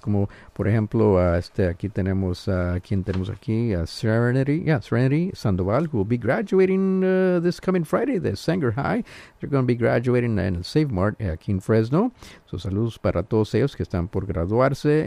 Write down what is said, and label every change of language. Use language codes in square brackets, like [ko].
[es] Como, por ejemplo, aquí tenemos, ¿quién tenemos aquí? [en] Serenity, yeah, Serenity Sandoval, who will be graduating this coming Friday, the Sanger High. They're going to be graduating in Save Mart [es] aquí en Fresno. So, saludos para todos ellos que están por graduarse.